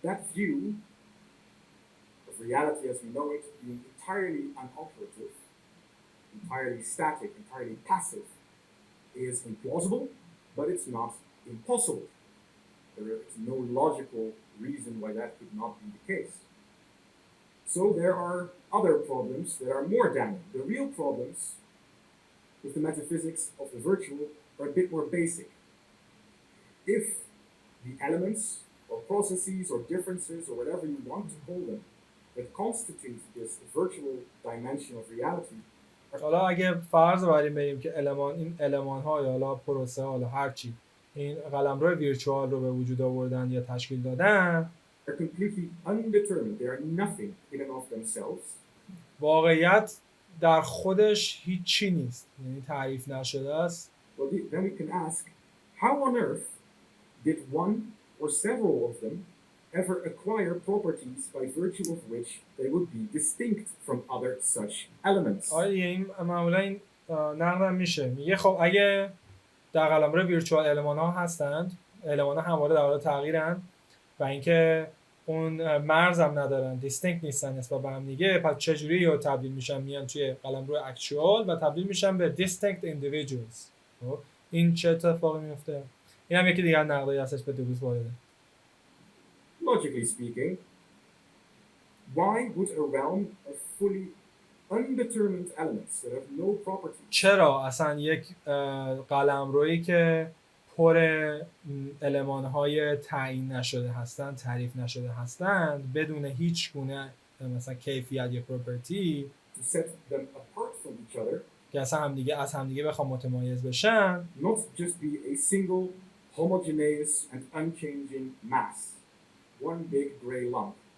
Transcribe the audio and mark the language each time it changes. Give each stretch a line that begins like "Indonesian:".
English: That view of reality as we know it being entirely unoperative, entirely static, entirely passive is implausible, but it's not impossible. There is no logical reason why that could not be the case. So there are other problems that are more damning. The real problems with the metaphysics of the virtual are a bit more basic. If the elements or processes or differences or whatever you want to call them that constitute this virtual dimension of reality.
Persian: حالا اگه فرض بریم که این المان‌ها یا حالا پروسه حالا هر چی این قلمرو ویرچوال رو به وجود آوردن یا تشکیل دادن،
English: are completely undetermined. They are nothing in and of themselves.
Persian: واقعیت در خودش هیچی نیست، یعنی تعریف نشده است.
English: Well, then we can ask, how on earth did one or several of them ever acquire properties by virtue of which they would be distinct from other such elements.
Persian: این معمولا این نقدم میشه، میگه خب اگه در قلمرو ویرچوال المان ها هستند، المان ها همواره در حال تغییرن و اینکه اون مرز هم ندارن، دیستینکت نیستن نسبت به هم دیگه، پس چجوری یا تبدیل میشن میان توی قلمرو اکچوال و تبدیل میشن به دیستینکت ایندیویدوالز. این چه اتفاقی میفته؟ این هم یکی دیگه نقدی هستش به دلوز وارده.
English: Logically speaking, why would a realm of fully undetermined elements that have no properties
Persian: چرا اصلا یک قلمرویی که پر المان‌های تعیین نشده هستند، تعریف نشده هستند، بدون هیچ گونه مثلا کیفیت یا پراپرتی
English: to set them apart from each other,
Persian: که اصلا از همدیگه بخوام متمایز بشن،
English: not just be a single homogeneous and unchanging mass, one big gray lump,